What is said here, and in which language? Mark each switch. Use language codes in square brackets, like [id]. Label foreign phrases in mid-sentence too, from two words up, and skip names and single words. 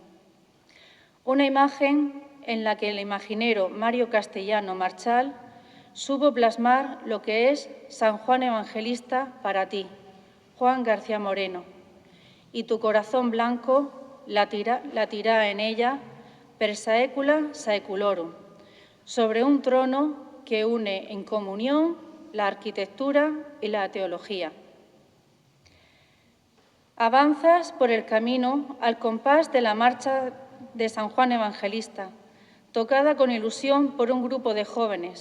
[es] Una imagen en la que el imaginero Mario Castellano Marchal supo plasmar lo que es San Juan Evangelista para ti, Juan García Moreno, y tu corazón blanco latirá en ella [la] per saecula saeculorum, [es] sobre un trono que une en comunión la arquitectura y la teología. Avanzas por el camino al compás de la marcha de San Juan Evangelista, tocada con ilusión por un grupo de jóvenes.